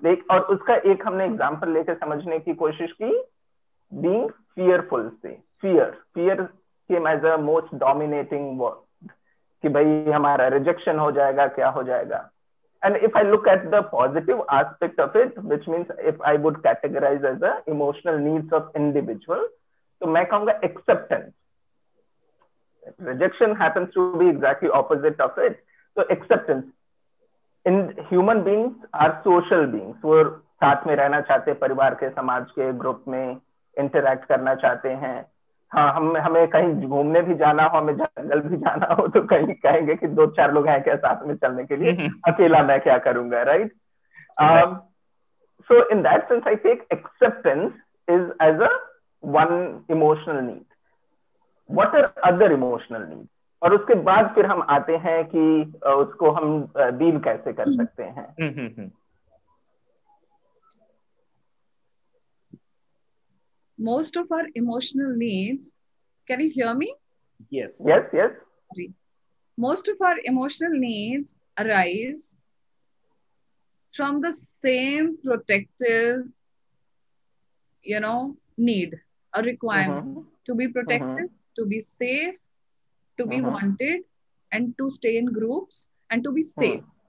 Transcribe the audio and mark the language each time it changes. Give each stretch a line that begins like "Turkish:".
Hindi: और उसका एक हमने एग्जांपल लेके समझने की कोशिश की, बीइंग फियरफुल से।
English: fear came as a most dominating word
Hindi: कि भाई हमारा रिजेक्शन हो जाएगा, क्या हो जाएगा।
English: And if I look at the positive aspect of it, which means if I would categorize as the emotional needs of individual,
Hindi: तो मैं कहूँगा
English: acceptance. Rejection happens to be exactly opposite of it. So acceptance. In human beings are social beings.
Hindi: वो साथ में रहना चाहते हैं, परिवार के, समाज के, ग्रुप में इंटरैक्ट करना चाहते हैं। हाँ, हमें कहीं घूमने भी जाना हो, हमें जंगल भी जाना हो, तो कहीं कहेंगे कि 2-4 लोग हैं क्या साथ में चलने के लिए, अकेला मैं क्या करूंगा, right.
English: So in that sense I take acceptance is as a one emotional need. What are other emotional need?
Hindi: और उसके बाद फिर हम आते हैं कि उसको हम डील कैसे कर सकते हैं।
English: Most of our emotional needs, can you hear me? Yes. Sorry. Most of our emotional needs arise from the same protective, need, a requirement to be protected, to be safe, to be wanted, and to stay in groups and to be safe.